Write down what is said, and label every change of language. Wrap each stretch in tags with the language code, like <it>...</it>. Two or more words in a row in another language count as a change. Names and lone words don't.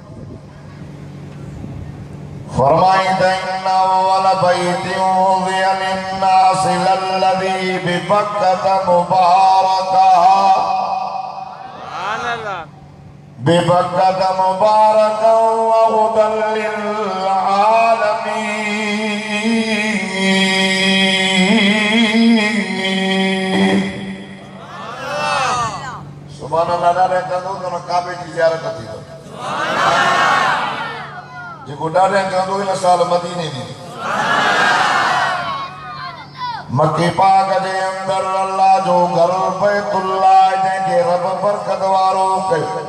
<ar>फरमाईंदा إن أول بيت وضع للناس للذي ببكة مباركا ببكة مباركا و هدى للعالمين. سبحان الله</ar> <sd>ॾाढे कंदो त काबे जी ज़ियारत थी वई। जेको ॾाढे कंदो हिन साल मदीने में मक्के पाक जे अंदर अल्लाह जो घर बैतुल्लाह जंहिंखे रब बरकत वारो कयो।</sd>